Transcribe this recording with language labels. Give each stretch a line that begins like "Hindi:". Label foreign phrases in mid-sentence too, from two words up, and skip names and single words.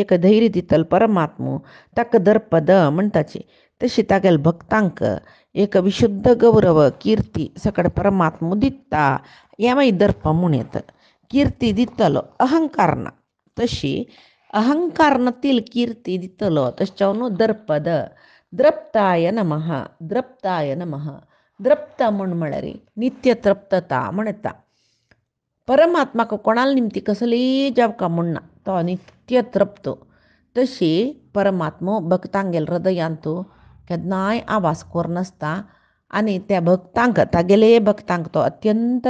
Konkani: एक धैर्य दितलो परमात्मा ताका दर्पद म्हणटाची तशी तागेले भक्तांक एक विशुद्ध गौरव कीर्ती सकड परमात्मा दिता हेंय दर्प म्हूण येता कीर्ती दितलो अहंकार ना तशी अहंकार नातील कीर्ती दितलो तशें जावन दर्पद
Sanskrit: द्रप्ताय नमः द्रप्ताय नमः
Konkani: द्रप्त म्हळ्यार नित्य तृप्तता म्हण येता परमात्माक कोणाल निमती कसलीय जावका म्हणना तो नित्य तृप्त तशी परमात्मा भक्तांगेले हृदयांत केन्नाय आवास कोरनासता आनी त्या भक्तांक तागेले भक्तांक तो अत्यंत